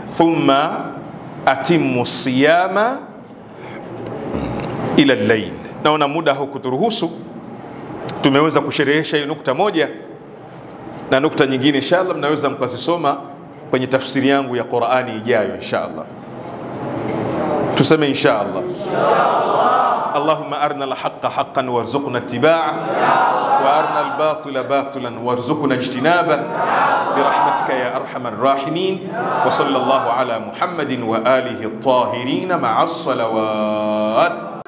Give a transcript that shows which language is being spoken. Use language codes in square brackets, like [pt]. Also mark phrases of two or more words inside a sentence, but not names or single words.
[ar] ثم أتموا الصيام إلى الليل. [sw] Naona muda hukuturuhusu, tumeweza kusherehesha hiyo nukta moja, na nukta nyingine inshallah mnaweza mkazisoma kwenye tafsiri yangu ya Qur'ani ijayo inshallah. [ar] Tuseme inshallah. اللهم أرنا الحق حقا وارزقنا اتباعه وأرنا الباطل باطلا وارزقنا اجتنابه برحمتك يا أرحم الراحمين. وصلى الله على محمد وآله الطاهرين مع الصلوات.